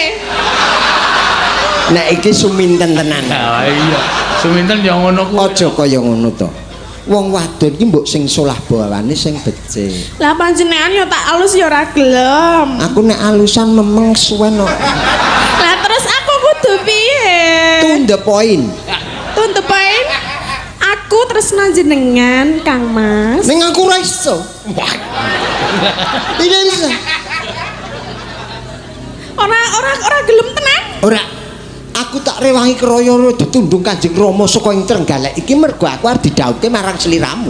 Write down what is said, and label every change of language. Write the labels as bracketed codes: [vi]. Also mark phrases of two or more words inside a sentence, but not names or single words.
[jv] nek iki suminten tenan. nah, iya. Suminten ya ngono kuwi. Aja kaya ngono to. Wong wadon ki mbok sing solah bawane sing becik. Lah panjenengan ya tak alus ya ora gelem. Aku nek alusan memeng suwen kok. Lah terus aku kudu piye? [en] To the point. [jv] Tuntupain aku terus jenengan Kang Mas. Ning aku ora iso. [id] Tidak bisa. [jv] Ora gelem tenan. Ora. Aku tak rewangi kraya ditundung Kanjeng Rama saka ing Trenggalek iki mergo aku arep didhauke marang sliramu.